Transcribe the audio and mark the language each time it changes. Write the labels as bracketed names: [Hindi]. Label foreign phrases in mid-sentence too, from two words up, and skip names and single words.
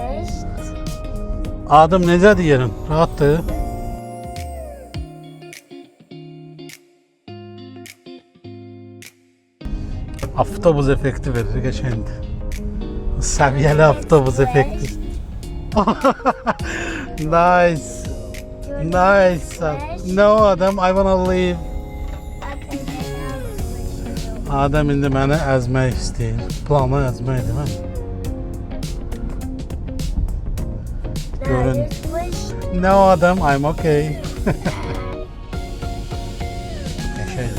[Azerbaijani] Adam, necədir yerin? Rahatdır. Avtobus effekti verir, qəşəngdir. Səviyyəli avtobus effekti. [English] Nice. Nice. No, Adam, I wanna leave. [Azerbaijani] Adam indi məni əzmək istəyir. Planı əzməkdir mən. Görün. [English] No, Adam, I'm okay. Qəşəng.